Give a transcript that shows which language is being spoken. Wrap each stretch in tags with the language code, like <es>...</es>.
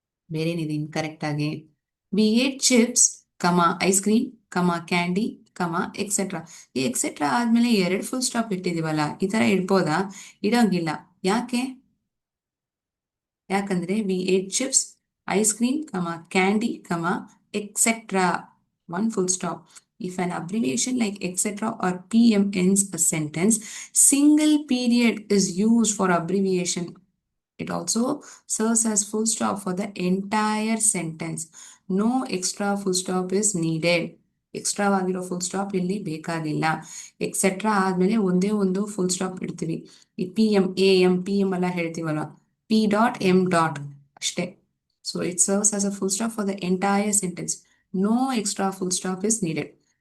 <kn>ಬೇರೇನಿದೆ incorrect ಆಗಿ?</kn> <en>We ate chips, ice cream, candy, etcetera.</en> <kn>ಈ etcetera ಆದ್ಮೇಲೆ 2 ಫುಲ್ ಸ್ಟಾಪ್ ಇಟ್ಟಿದೀವಲ್ಲ, ಈ ತರ ಇಡ್ಬೋದಾ? ಇಡಂಗಿಲ್ಲ. ಯಾಕಂದ್ರೆ</kn> <en>We ate chips, ice cream, candy, etcetera. 1 full stop. If an abbreviation like etc. or pm ends a sentence, single period is used for abbreviation. It also serves as full stop for the entire sentence. No extra full stop is needed.</en> <kn>Extra ಆಗಿರೋ full stop ಇಲ್ಲಿ ಬೇಕಾಗಿಲ್ಲ. Etcetera ಆದ್ಮೇಲೆ ಒಂದೇ ಒಂದು full stop ಇಡ್ತೀವಿ. ಈ PM ಎಲ್ಲ ಹೇಳ್ತೀವಲ್ಲ, P.M. ಅಷ್ಟೇ.</kn> <en>So it serves as a full stop for the entire sentence. No extra full stop is needed.</en>